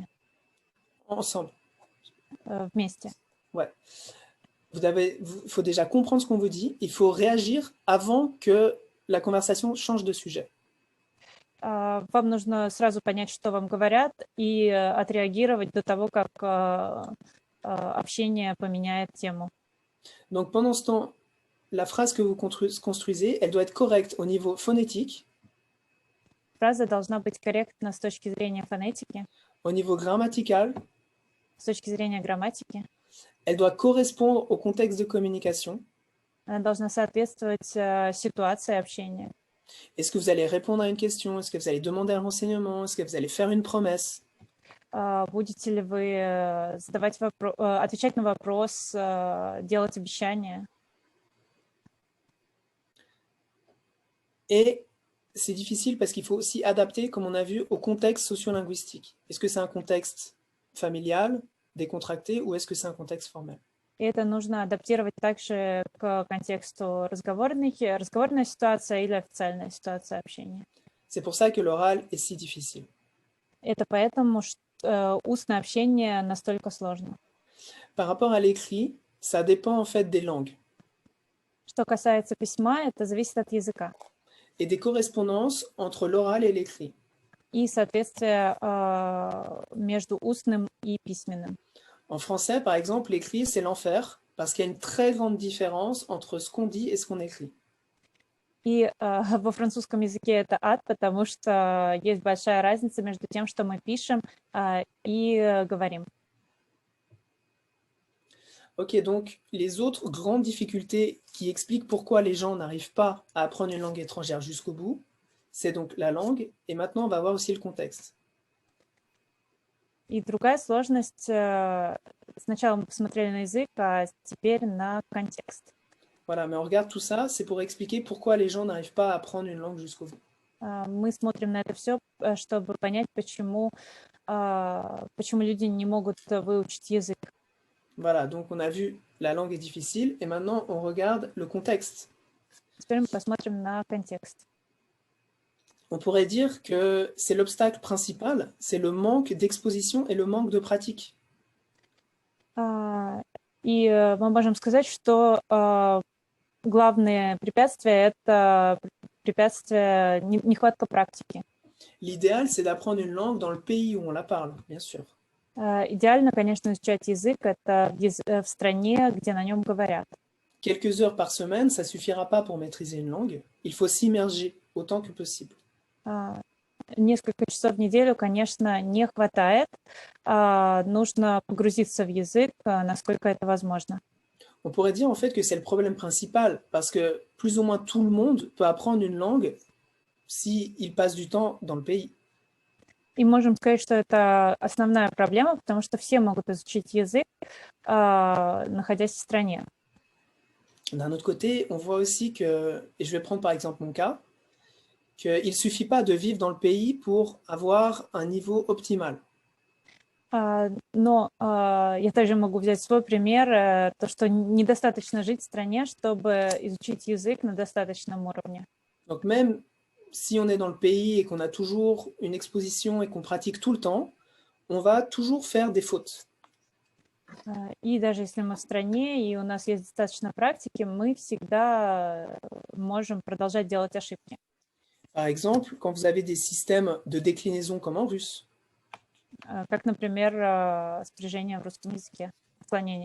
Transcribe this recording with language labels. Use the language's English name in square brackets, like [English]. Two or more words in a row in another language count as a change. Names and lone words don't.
[French] Ensemble. [Russian] Вместе. [French] Ouais. Il faut déjà comprendre ce qu'on vous dit. Il faut réagir avant que la conversation change de sujet. [Russian] Вам нужно сразу понять, что вам говорят, и отреагировать до того, как общение поменяет тему. [French] Donc pendant ce temps, la phrase que vous construisez, elle doit être correcte au niveau phonétique. [Russian] Фраза должна быть корректна с точки зрения фонетики. [French] Au niveau grammatical. [Russian] С точки зрения грамматики. [French] Elle doit correspondre au contexte de communication. [Russian] Она должна соответствовать ситуации общения. [French] Est-ce que vous allez répondre à une question? Est-ce que vous allez demander un renseignement? Est-ce que vous allez faire une promesse? [Russian] Будете ли вы отвечать на вопрос, делать обещания? [French] Et c'est difficile parce qu'il faut aussi adapter, comme on a vu, au contexte sociolinguistique. Est-ce que c'est un contexte familial, décontracté, ou est-ce que c'est un contexte formel? [Russian] И это нужно адаптировать также к контексту разговорной ситуации или официальной ситуации общения. [French] C'est pour ça que l'oral est si difficile. [Russian] Это поэтому устное общение настолько сложно. [French] Par rapport à l'écrit, ça dépend en fait des langues [Russian] Что касается письма, это зависит от языка [French] et des correspondances entre l'oral et l'écrit. [Russian] и соответствие между устным и письменным. [French] En français, par exemple, l'écrit, c'est l'enfer parce qu'il y a une très grande différence entre ce qu'on dit et ce qu'on écrit. [Russian] И во французском языке это ад, потому что есть большая разница между тем, что мы пишем и говорим. [French] Ok, donc les autres grandes difficultés qui expliquent pourquoi les gens n'arrivent pas à apprendre une langue étrangère jusqu'au bout, c'est donc la langue, et maintenant on va voir aussi le contexte. [Russian] И другая сложность, сначала мы посмотрели на язык, а теперь на контекст. [French] Voilà, mais on regarde tout ça, c'est pour expliquer pourquoi les gens n'arrivent pas à apprendre une langue jusqu'au bout. [Russian] Мы смотрим на это все, чтобы понять, почему люди не могут выучить язык. [French] Voilà, donc on a vu la langue est difficile, et maintenant on regarde le contexte. [Russian] Теперь мы посмотрим на контекст. [French] On pourrait dire que c'est l'obstacle principal, c'est le manque d'exposition et le manque de pratique. [Russian] И мы можем сказать, что главное препятствие — это препятствие нехватка практики. [French] L'idéal, c'est d'apprendre une langue dans le pays où on la parle, bien sûr. [Russian] Идеально, конечно, изучать язык — это в стране, где на нем говорят. [French] Quelques heures par semaine, ça suffira pas pour maîtriser une langue. Il faut s'immerger autant que possible. [Russian] Несколько часов в неделю, конечно, не хватает. Нужно погрузиться в язык, насколько это возможно. [French] On pourrait dire en fait que c'est le problème principal, parce que plus ou moins tout le monde peut apprendre une langue s'il passe du temps dans le pays. [Russian] И можем сказать, что это основная проблема, потому что все могут изучить язык, находясь в стране. [French] D'un autre côté, on voit aussi que, et je vais prendre par exemple mon cas, qu'il ne suffit pas de vivre dans le pays pour avoir un niveau optimal. [Russian] Но я также могу взять свой пример, то, что недостаточно жить в стране, чтобы изучить язык на достаточном уровне. [French] Donc même si on est dans le pays et qu'on a toujours une exposition et qu'on pratique tout le temps, on va toujours faire des fautes. [Russian] И даже если мы в стране и у нас есть достаточно практики, мы всегда можем продолжать делать ошибки. [French] Par exemple, quand vous avez des systèmes de déclinaison comme en russe, [Russian] Как, например, спряжение в русском языке, склонение.